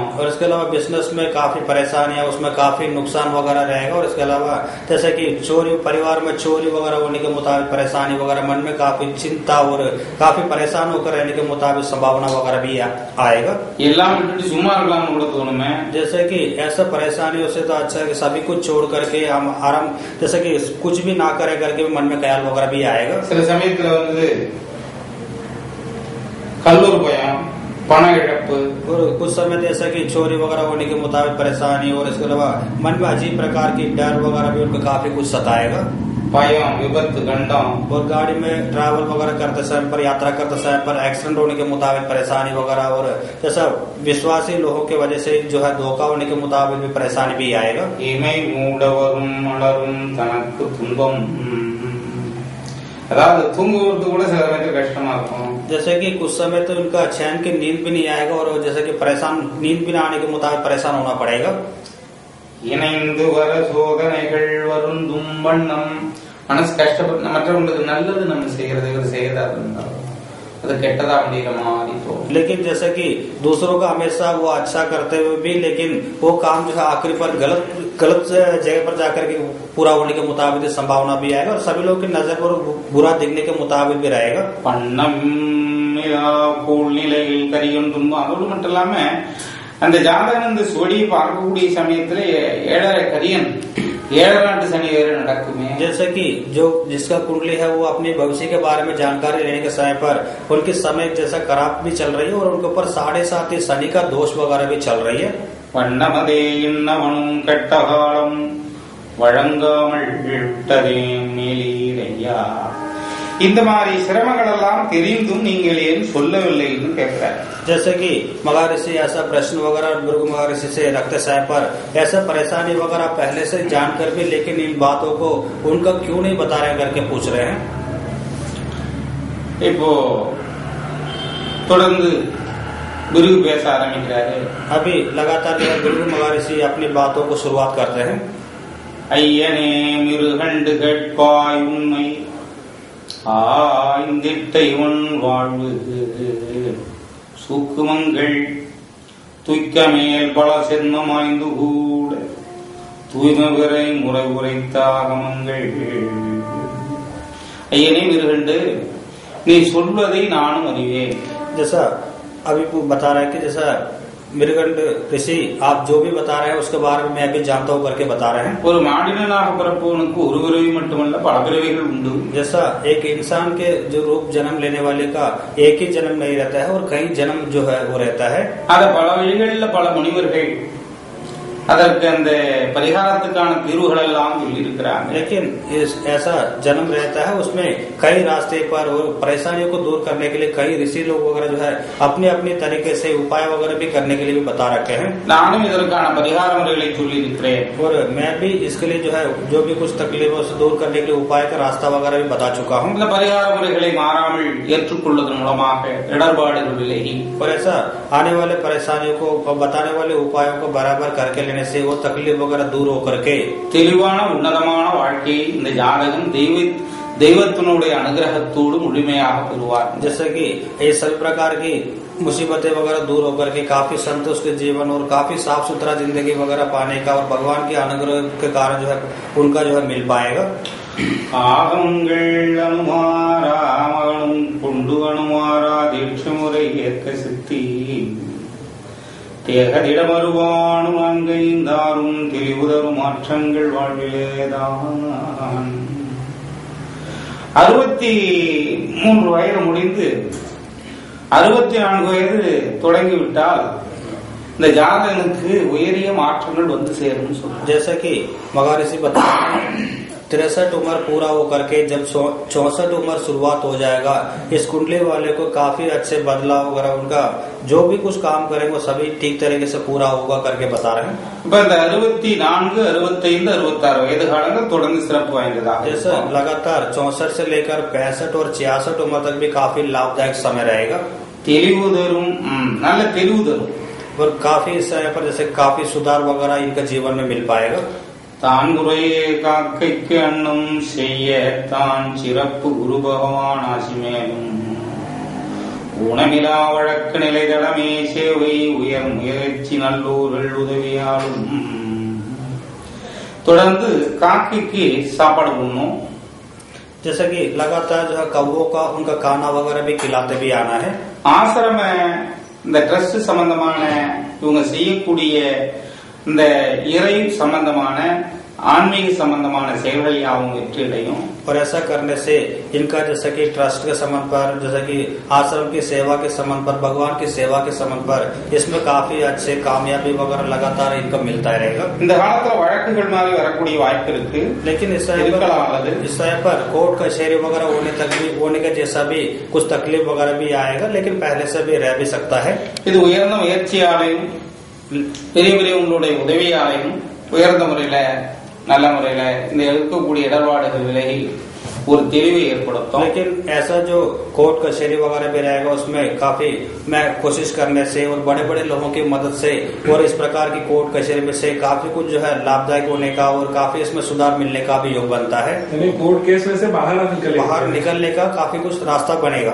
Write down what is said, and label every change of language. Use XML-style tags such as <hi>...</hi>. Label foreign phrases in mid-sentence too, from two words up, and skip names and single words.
<hi>और इसके अलावा बिजनेस में काफी परेशानियां, उसमें काफी नुकसान वगैरह रहेगा. और इसके अलावा जैसे कि चोरी, परिवार में चोरी वगैरह होने के मुताबिक परेशानी वगैरह, मन में काफी चिंता और काफी परेशान होकर रहने के मुताबिक संभावना वगैरह भी आएगा. जैसे कि ऐसा परेशानियों से तो अच्छा है कि सभी कुछ छोड़ करके हम आराम जैसे कि कुछ भी ना करे करके मन में ख्याल वगैरह भी आएगा.</hi> <ta>कल्लूर பயம், பண இழப்பு</ta> <hi>और कुछ समय जैसा कि चोरी वगैरह होने के मुताबिक परेशानी और इसके अलावा मन में अजीब प्रकार की डर वगैरह भी उनको काफी कुछ सताएगा.</hi> <ta>பயம், விபத்தி, கண்டம்</ta> <hi>और गाड़ी में ट्रैवल वगैरह करते समय पर, यात्रा करते समय पर एक्सीडेंट होने के मुताबिक परेशानी वगैरह और जैसा विश्वासी लोगों की वजह से जो है धोखा होने के मुताबिक भी परेशानी भी आएगा.</hi> <ta>அதாவது தூங்குவது கூட சில நேரத்தில் கஷ்டமா இருக்கும்.</ta> <hi>जैसे कि कुछ समय तो इनका चैन की नींद भी नहीं आएगा और जैसे कि परेशान नींद भी ना आने के मुताबिक परेशान होना पड़ेगा.</hi> <ta>இணைந்து வர சோதனைகள் வருந்தும் வண்ணம் மனசு கஷ்டப்பட்டு மற்றவங்களுக்கு நல்லது நம்ம செய்யறதா இருந்தாலும் அது கெட்டதா அப்படிங்கிற மாதிரி தோணும்.</ta> <hi>लेकिन जैसे कि दूसरों का हमेशा वो अच्छा करते हुए भी लेकिन वो काम जो है आखिरी पर गलत जगह पर जाकर के पूरा होने के मुताबिक संभावना भी आएगा और सभी लोग की नजर पर बुरा दिखने के मुताबिक भी रहेगा.</hi> <ta>நிலையில் கரியும் துன்பம் அதோடு மட்டும் இல்லாம அந்த ஜாதகன் இந்த சுவடியை பார்க்கக்கூடிய சமயத்துல ஏழரை கரியன் ஏழரை நாட்டு சனி வேறு நடக்குமே.</ta> <hi>जैसे कि जो जिसका कुंडली है वो अपने भविष्य के बारे में जानकारी लेने के समय पर उनकी समय जैसा खराब भी चल रही है और उनके ऊपर 7.5 शनि का दोष वगैरह भी चल रही है.</hi> <ta>வண்ணமதே இன்னவனும் கெட்டகாலம் வழங்காமல் விட்டதே மேலீரையா. இந்த மாதிரி சிரமங்கள் எல்லாம் தெரிந்தும் நீங்கள் ஏன் சொல்லவில்லைன்னு கேட்கிறார்.</ta> <hi>जैसे कि महर्षि ऐसा प्रश्न वगैरह भृगु महर्षि से रखते समय पर ऐसा परेशानी वगैरह पहले से जानकर भी लेकिन इन बातों को उनका क्यों नहीं बता रहे करके पूछ रहे हैं.</hi> <ta>இப்போ தொடர்ந்து गुरु பேச ஆரம்பிக்கிறாரு.</ta> <hi>अभी लगातार भृगु महर्षि अपनी बातों को शुरुआत करते हैं.</hi> <ta>ஐயனே மிருகண்டு கேட்பாய் உண்மை ஆய்ந்திட்ட இவன் வாழ்வு சூக்குமங்கள் துய்க்க மேல் பல சென்மம் ஆய்ந்து கூட தூய்மை விரை முறை உரைத்தாகமங்கள். ஐயனே மிருகண்டு நீ சொல்வதை நானும் அறிவேன்.</ta> <hi>जैसा अभी बता रहा है कि जैसा मिर्गंड ऋषि आप जो भी बता रहे हैं उसके बारे में मैं भी जानता हूँ करके बता रहे हैं.</hi> <ta>ஒரு மானிடனாக பிறப்பவனுக்கு ஒரு பிறவி மட்டுமல்ல பல பிறவிகள் உண்டு.</ta> <hi>जैसा एक इंसान के जो रूप जन्म लेने वाले का एक ही जन्म नहीं रहता है और कई जन्म जो है वो रहता है.</hi> <ta>அத பல வழிகளில் பல முனிவர்கள் அதற்கு அந்த परिहारத்துக்கான தீர்வுகள் எல்லாம் சொல்லி இருக்கிறாங்க.</ta> <hi>लेकिन ऐसा जन्म रहता है उसमें कई रास्ते पर और परेशानियों को दूर करने के लिए कई ऋषि लोग वगैरह जो है अपने अपने तरीके से उपाय वगैरह भी करने के लिए भी बता रखे हैं.</hi> <ta>நானும் இதற்கான परिहार முறைகளை சொல்லி இருக்கிறேன்.</ta> <hi>और मैं भी इसके लिए जो है जो भी कुछ तकलीफों से दूर करने के लिए उपाय का रास्ता वगैरह भी बता चुका हूँ.</hi> <ta>இந்த परिहार முறைகளை மாறாமல் ஏற்றுக்கொள்வதன் மூலமாக இடர்பாடுகள் விலகி</ta> <hi>और ऐसा आने वाले परेशानियों को बताने वाले उपायों को बराबर करके लेने से वो तकलीफ वगैरह दूर होकर के</hi> <ta>தெளிவான உன்னதமான வாழ்க்கையை இந்த ஜாதகம் தெய்வத்தினுடைய அனுகிரகத்தோடு முழுமையாக பெறுவார்.</ta> <hi>जैसे कि ये सभी प्रकार की मुसीबतें वगैरह दूर होकर के काफी संतुष्ट जीवन और काफी साफ सुथरा जिंदगी वगैरह पाने का और भगवान के अनुग्रह के कारण जो है उनका जो है मिल पाएगा.</hi> <ta>ஆகங்கள் அனுமாரா மகனும் கொண்டு அனுமாரா தீட்சை முறை ஏற்க சித்தி தேகதிடமருவானும் அங்கைந்தாரும் தெளிவுதரும் மாற்றங்கள் வாழ்விலேதான். 63 வயது முடிந்து 64 வயது தொடங்கிவிட்டால் இந்த ஜாதகனுக்கு உயரிய மாற்றங்கள் வந்து சேரும் சொல்றாங்க.</ta> <hi>जैसा कि महर्षि बता 63 उम्र पूरा होकर के जब 64 उम्र शुरुआत हो जाएगा इस कुंडली वाले को काफी अच्छे बदलाव वगैरह उनका जो भी कुछ काम करेंगे वो सभी ठीक तरीके से पूरा होगा करके बता रहे हैं.</hi> <ta>இப்ப இந்த 64, 65, 66 வயது காலங்கள் தொடர்ந்து சிறப்பு வாய்ந்ததா.</ta> <hi>जैसे लगातार 64 से लेकर 65 और 66 उम्र तक भी काफी लाभदायक समय रहेगा.</hi> <ta>தெளிவு தரும், நல்ல தெளிவு தரும்</ta> <hi>और काफी इस समय पर जैसे काफी सुधार वगैरह इनका जीवन में मिल पाएगा.</hi> <ta>தான் முறையே காக்கைக்கு அன்னம் செய்ய தான் சிறப்பு குரு பகவான் ஆசி மேலும் ஊனமிலா வழக்கு நிலைதளமே சேவை உயர் முயற்சி நல்லோர்கள் உதவியாலும். தொடர்ந்து காக்கைக்கு சாப்பாடு போடணும்.</ta> <hi>जैसे कि लगातार जो है कौवों का उनका खाना वगैरह भी खिलाते भी आना है.</hi> <ta>ஆசிரம இந்த ட்ரஸ்ட் சம்பந்தமான இவங்க செய்யக்கூடிய இந்த இறை சம்பந்தமான ஆன்மீக சம்பந்தமான செயல்கள் யாவும் வெற்றியடையும்.</ta> <hi>और ऐसा करने से इनका जैसे कि ट्रस्ट के संबंध पर जैसे कि आश्रम की सेवा के संबंध पर भगवान की सेवा के संबंध पर इसमें काफी अच्छे कामयाबी वगैरह लगातार इनका मिलता रहेगा.</hi> <ta>இந்த காலத்துல வழக்குகள் மாதிரி வரக்கூடிய வாய்ப்பு இருக்கு.</ta> <hi>लेकिन इस समय पर कोर्ट कचहरी वगैरह होने का जैसा भी कुछ तकलीफ वगैरह भी आएगा लेकिन पहले से भी रह भी सकता है.</hi> <ta>இது உயர்ந்த முயற்சியாலையும் பெரிய பெரியவங்களுடைய உதவியாலையும் உயர்ந்த முறையில நல்ல முறையில இந்த இருக்கக்கூடிய இடர்பாடுகள் விலகி ஒரு தெளிவை ஏற்படுத்தும்.</ta> <hi>लेकिन ऐसा जो कोर्ट कचहरी वगैरह भी रहेगा उसमें काफी मैं कोशिश करने से और बड़े बड़े लोगों की मदद से और इस प्रकार की कोर्ट कचहरी में से काफी कुछ जो है लाभदायक होने का और काफी इसमें सुधार मिलने का भी योग बनता है.</hi> <en>court case</en> <hi>में से बाहर निकलने का काफी कुछ रास्ता बनेगा.</hi>